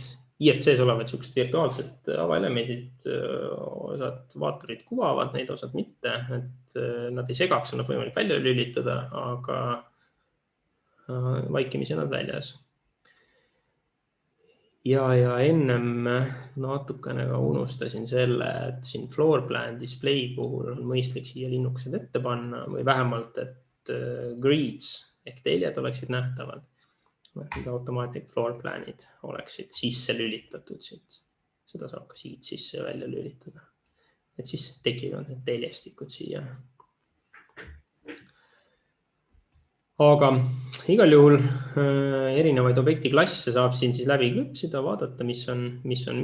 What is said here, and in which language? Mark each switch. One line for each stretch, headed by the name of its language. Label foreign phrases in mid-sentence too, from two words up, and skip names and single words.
Estonian: IFC-s olevad sellised virtuaalsed avaelemendid, osad vaaturid kuvavad, neid osad mitte, et nad ei segaks, on võimalik välja lülitada, aga vaikimisi nad väljas. Ja ennem natukene ka unustasin selle, et siin
English: floor plan display
Estonian: puhul on mõistlik siia linnukesed ette panna või vähemalt, et grids ehk teljed oleksid nähtavad.
English: Automatic floor
Estonian: planid oleksid sisse lülitatud siit. Seda saab ka siit sisse välja lülitada. Et siis tekivad need teljestikud siia. Aga igal juhul erinevaid objekti klasse saab siin siis läbi klõpsida, vaadata, mis on.